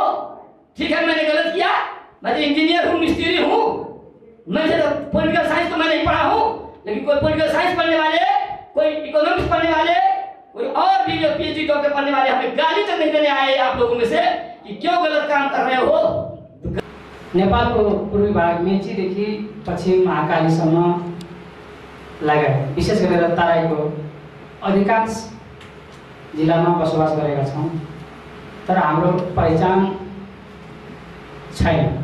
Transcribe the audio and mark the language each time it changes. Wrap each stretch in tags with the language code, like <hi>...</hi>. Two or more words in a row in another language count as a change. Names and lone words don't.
<hi>ठीक है, मैंने गलत किया, मैं तो इंजीनियर हूँ, मिस्त्री हूँ, मैं तो</hi> <en>political science</en> <hi>तो मैं नहीं पढ़ा हूँ, लेकिन कोई</hi> <en>political science</en> <hi>पढ़ने वाले, कोई इकोनॉमिक्स पढ़ने वाले, कोई और भी जो</hi> <en>PhD doctor</en> <hi>पढ़ने वाले हमें गाली तक नहीं देने आए आप लोगों में से कि क्यों गलत काम कर रहे हो।</hi> <ne>नेपालको पूर्वी भाग मेचीदेखि पश्चिम महाकालीसम्म लगायत विशेष गरेर तराईको अधिकांश जिल्लामा बसोबास गरेका छौँ, तर हाम्रो पहिचान छैन।</ne>